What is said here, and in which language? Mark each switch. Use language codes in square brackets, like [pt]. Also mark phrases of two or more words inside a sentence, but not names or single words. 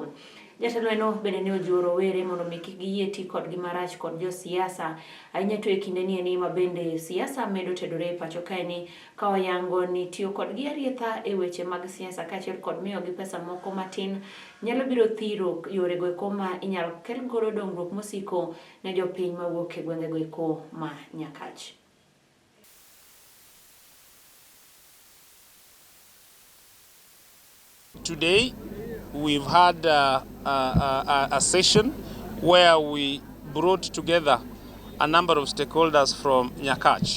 [luo] Jatelo no bende ne ojiwo rowere mondo mi kik giyie ti kodgi marach kod josiasa ahinya to e kinde ni ma bende siasa medo tedore e pacho kae ni ka oyango ni tiyo kodgi arietha e weche mag siasa kaachiel kod miyogi pesa moko matin nyalo biro thiro yore go eko ma inyalo kel godo dongruok mosiko ne jopiny mawuok e gwenge go eko ma Nyakach. [en] Today, we've had a session where we brought together a number of stakeholders from Nyakach.